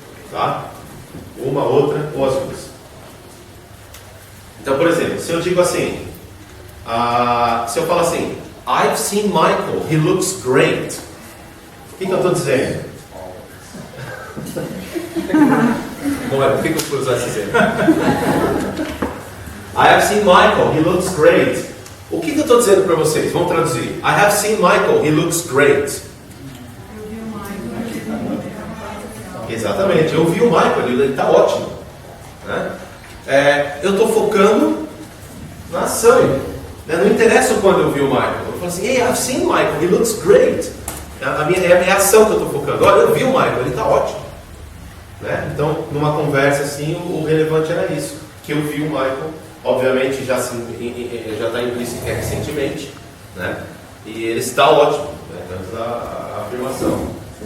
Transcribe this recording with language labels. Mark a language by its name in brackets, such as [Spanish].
[Portuguese] Tá? Uma, outra ou as duas. Então, por exemplo, se eu digo assim, se eu falo assim, [English] I've seen Michael, he looks great. [Portuguese] O que eu estou dizendo? Não é, por que eu fui usar esse exemplo? [English] I have seen Michael, he looks great. [Portuguese] O que eu estou dizendo para vocês? Vamos traduzir. [English] I have seen Michael, he looks great. [Portuguese] Exatamente, eu vi o Michael, ele está ótimo. Né? Eu estou focando na ação. Né? Não interessa quando eu vi o Michael. Eu falo assim, [English] hey, I've seen Michael, he looks great. [Portuguese] É a ação que eu estou focando. Olha, eu vi o Michael, ele está ótimo. Né? Então, numa conversa assim, o relevante era isso. Que eu vi o Michael, obviamente já está implícito que é recentemente. Né? E ele está ótimo. Né? Temos a afirmação.